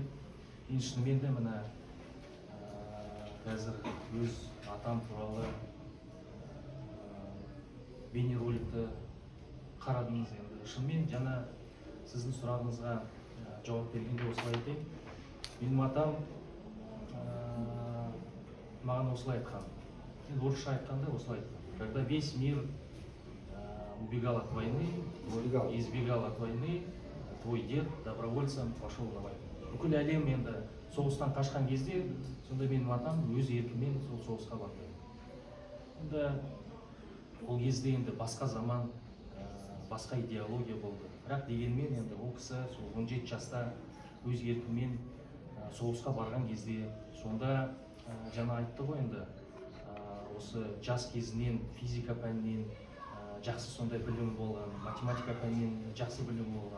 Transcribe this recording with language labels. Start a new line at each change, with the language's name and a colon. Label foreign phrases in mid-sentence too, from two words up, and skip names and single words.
Kazakh: Мен шынымен де мына қазір өз атам туралы бейнероликті қарадыңыз. Енді шынымен жаңа сіздің сұрағыңызға жауап бергенде осылай айтайын. Менің атам маған осылай айтқан. Енді орысша айтқанда осылай айтқан.
Russian: Когда весь мир убегал от войны, избегал от войны, твой дед добровольцем пошел на войну.
Kazakh: Бүкіл әлем енді соғыстан қашқан кезде, сонда менің атам өз еркімен сол соғысқа барды. Енді ол кезде енді басқа заман, басқа идеология болды. Бірақ дегенмен енді ол кісі 17 жаста өз еркімен соғысқа барған кезде, сонда жаңа айтты ғой енді, осы жас кезінен физика пәнінен жақсы сондай білім болған, математика пәнінен жақсы білім болған.